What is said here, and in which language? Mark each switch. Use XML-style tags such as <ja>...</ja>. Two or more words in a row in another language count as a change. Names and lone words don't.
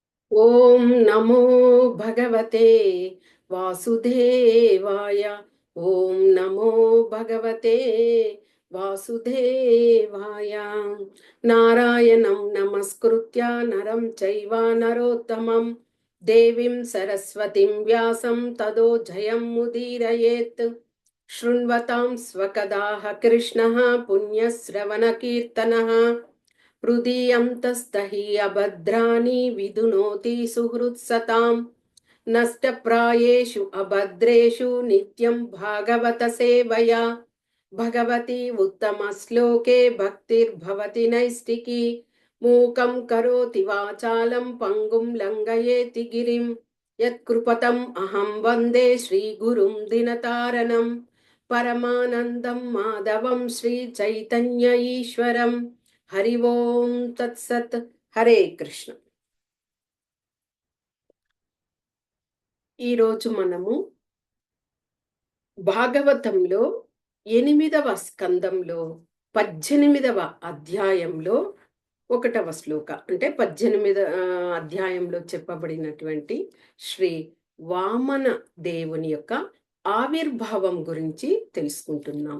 <sa>ఓం నమో భగవతే వాసుదేవాయ. ఓం నమో భగవతే వాసుదేవాయ. నారాయణం నమస్కృత్య నరం చైవ నరోత్తమం దేవీం సరస్వతిం వ్యాసం తదో జయం ముదీరయేత్. శృణ్వతాం స్వకదాః కృష్ణః పుణ్యశ్రవణ కీర్తనః. हृदीयन्तस्तहि अभद्राणि विदुनोति सुहृत्सताम्. नष्टप्रायेषु अभद्रेषु नित्यं भागवत सेवया. भगवती उत्तमश्लोके भक्तिर्भवति नैष्टिकी. मूकं करोति वाचालं पङ्गुं लङ्घयेति गिरिं. यत्कृपतम् अहं वन्दे श्रीगुरुं दिनतारणं. परमानन्दं माधवं श्रीचैतन्य ईश्वरम्. హరి ఓం తత్సత్. హరే కృష్ణ.</sa> <te>ఈరోజు మనము భాగవతంలో 8వ స్కందంలో 18వ అధ్యాయంలో 1వ శ్లోక, అంటే 18వ అధ్యాయంలో చెప్పబడినటువంటి శ్రీ వామన దేవుని యొక్క ఆవిర్భావం గురించి తెలుసుకుంటున్నాము.</te>